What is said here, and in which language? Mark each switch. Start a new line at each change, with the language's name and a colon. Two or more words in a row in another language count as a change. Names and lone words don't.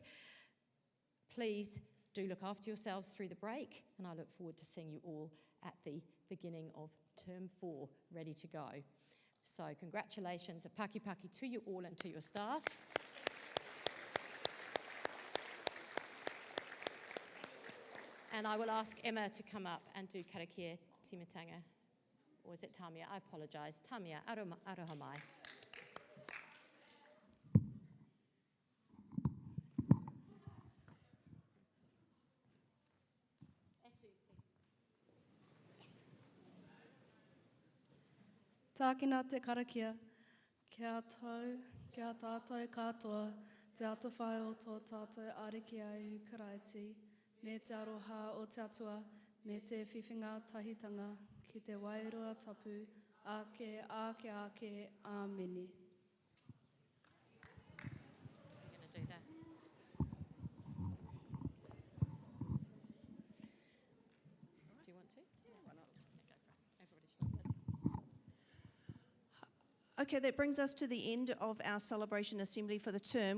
English: Please do look after yourselves through the break, and I look forward to seeing you all at the beginning of term 4, ready to go. So congratulations, a paki to you all and to your staff. And I will ask Emma to come up and do
Māori: karakia timatanga.
English: Or is it Tamia? I apologise. Tamia,
Māori: aroha mai. Tākina te karakia, kia tau, kia tātou katoa, te ata whai o tō tātou ariki ai karaiti, me te aroha o te atua, me te whiwhinga tahitanga, ki te wairua tapu, ake, āmeni.
English: I'm going to do that. Do you want to? Yeah, why not? Okay, go for it. Everybody should. Okay, that brings us to the end of our celebration assembly for the term.